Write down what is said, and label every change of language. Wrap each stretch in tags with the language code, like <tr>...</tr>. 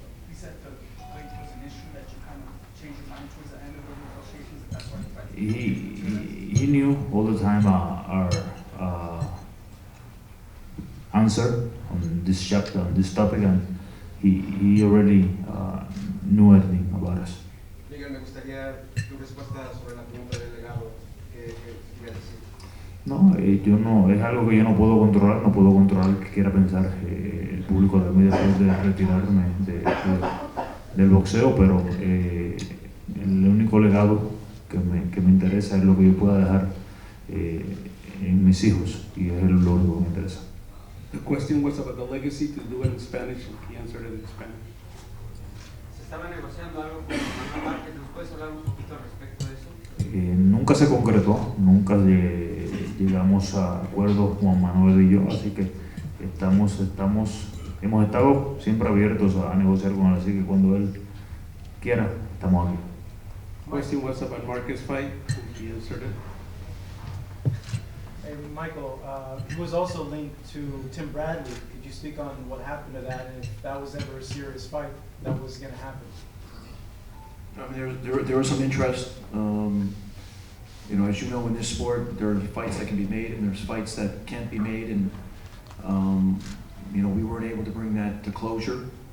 <en>You said the weight was an issue that you kind of changed your mind towards the end of the negotiations, and that's why you fight. He knew all the time our answer on this chapter, on this topic, and he already knew everything about us.</en> <es>Miguel, me gustaría tu respuesta sobre la pregunta del legado que quería decir. No, yo no, es algo que yo no puedo controlar que quiera pensar el público de mí después de retirarme del boxeo, pero el único legado que me interesa es lo que yo pueda dejar en mis hijos, y es lo único que me interesa.</es> <en>The question was about the legacy, to do it in Spanish, and he answered it in Spanish.</en> <es>Se estaba negociando algo con Juan Márquez, ¿nos puedes hablar un poquito al respecto de eso? Nunca se concretó, nunca llegamos a acuerdos Juan Manuel y yo, así que hemos estado siempre abiertos a negociar con él, así que cuando él quiera, estamos aquí.</es> <en>Question was about Marquez fight, and he answered it. Hey, Michael, he was also linked to Tim Bradley. Could you speak on what happened to that, and if that was ever a serious fight that was going to happen? I mean, there was some interest. You know, as you know, in this sport, there are fights that can be made and there's fights that can't be made, and you know, we weren't able to bring that to closure.</en>